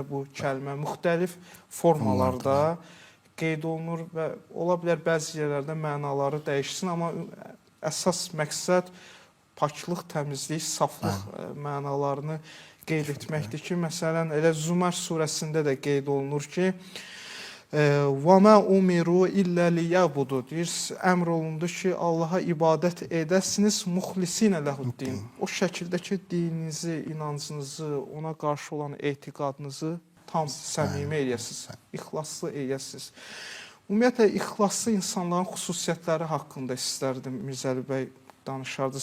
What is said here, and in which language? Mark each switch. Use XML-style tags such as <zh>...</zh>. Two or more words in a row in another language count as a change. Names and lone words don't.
<az>bu kəlmə müxtəlif formalarda qeyd olunur və ola bilər bəzi yerlərdə mənaları dəyişsin, amma əsas məqsəd paklıq, təmizlik, saflıq mənalarını qeyd etməkdir ki, məsələn, elə Zümər surəsində də qeyd olunur ki,</az> <ar>وَمَا أُمِرُوا إِلَّا لِيَعْبُدُوا</ar> <az>deyir, əmr olundu ki, Allaha ibadət edəsiniz,</az> <ar>مخلصين له الدين.</ar> <az>O şəkildə ki, dininizi, inancınızı, ona qarşı olan etiqadınızı tam səmimi eləyəsiniz, ixlaslı eləyəsiniz. Ümumiyyətlə, ixlaslı insanların xüsusiyyətləri haqqında istərdim, Mirzəli bəy danışardınız.</az>